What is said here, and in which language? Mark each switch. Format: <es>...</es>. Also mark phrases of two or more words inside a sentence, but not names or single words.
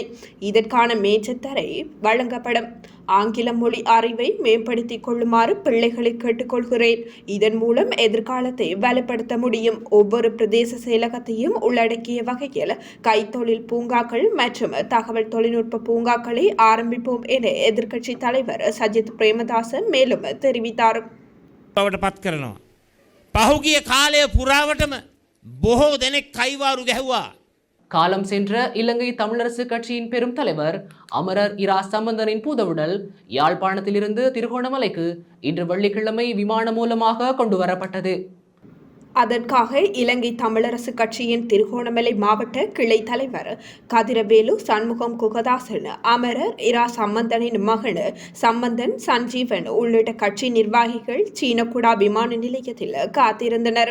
<ta>இதற்கான மேய்ச்சல் தரை வழங்கப்படும். ஆங்கில மொழி அறிவை மேம்படுத்திக் கொள்ளுமாறு பிள்ளைகளை கேட்டுக்கொள்கிறேன். இதன் மூலம் எதிர்காலத்தை வலுப்படுத்த முடியும். ஒவ்வொரு பிரதேச செயலகத்தையும் உள்ளடக்கிய வகையில் கைத்தொழில் பூங்காக்கள் மற்றும் தகவல் தொழில்நுட்ப பூங்காக்களை ஆரம்பிப்போம் என எதிர்க்கட்சி தலைவர் சஜித் பிரேமதாச மேலும் தெரிவித்தார்.</ta> <si>පහුගිය කාලය පුරාවටම බොහෝ දෙනෙක් කයිවාරු ගැහුවා.</si> <ta>காலம் சென்ற இலங்கை தமிழரசு கட்சியின் பெரும் தலைவர் அமரர் இரா சம்பந்தனின் பூதவுடல் யாழ்ப்பாணத்திலிருந்து திருகோணமலைக்கு இன்று வெள்ளிக்கிழமை விமானம் மூலமாக கொண்டு வரப்பட்டது. அதற்காக இலங்கை தமிழரசு கட்சியின் திருகோணமலை மாவட்ட கிளை தலைவர் கதிரவேலு சண்முகம் குகதாசன், அமரர் இரா சம்பந்தனின் மகன் சம்பந்தன் சஞ்சீவன் உள்ளிட்ட கட்சி நிர்வாகிகள் சீனக்குடா விமான நிலையத்தில் காத்திருந்தனர்.</ta>